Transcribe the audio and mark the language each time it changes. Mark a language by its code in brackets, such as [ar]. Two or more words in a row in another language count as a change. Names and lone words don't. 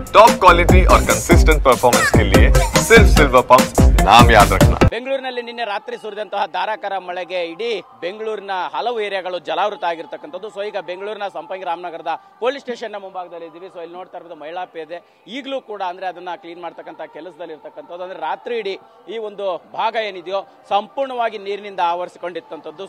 [en] top quality [hi] और [en] consistent performance [hi] के लिए सिर्फ सिल्वर पंप नाम याद रखना। [kn] ಬೆಂಗಳೂರಿನಲ್ಲಿ ನಿನ್ನೆ ರಾತ್ರಿ ಸುರಿದಂತಹ ಧಾರಾಕಾರ ಮಳೆಗೆ ಇಡೀ ಬೆಂಗಳೂರಿನ ಹಲವು ಏರಿಯಾಗಳು ಜಲಾವೃತ ಆಗಿರ್ತಕ್ಕಂಥದ್ದು. ಸೊ ಈಗ ಬೆಂಗಳೂರಿನ ಸಂಪಂಗಿ ರಾಮನಗರದ [en] police station [kn] ನ ಮುಂಭಾಗದಲ್ಲಿ ಇದ್ದೀವಿ. ಸೊ ಇಲ್ಲಿ ನೋಡ್ತಾ ಇರೋದು ಮಹಿಳಾ ಪೇದೆ ಈಗಲೂ ಕೂಡ ಅಂದ್ರೆ ಅದನ್ನ ಕ್ಲೀನ್ ಮಾಡ್ತಕ್ಕಂಥ ಕೆಲಸದಲ್ಲಿ ಇರ್ತಕ್ಕಂಥದ್ದು. ಅಂದ್ರೆ ರಾತ್ರಿ ಇಡೀ ಈ ಒಂದು ಭಾಗ ಏನಿದೆಯೋ ಸಂಪೂರ್ಣವಾಗಿ ನೀರಿನಿಂದ ಆವರಿಸಿಕೊಂಡಿರ್ತಕ್ಕಂಥದ್ದು.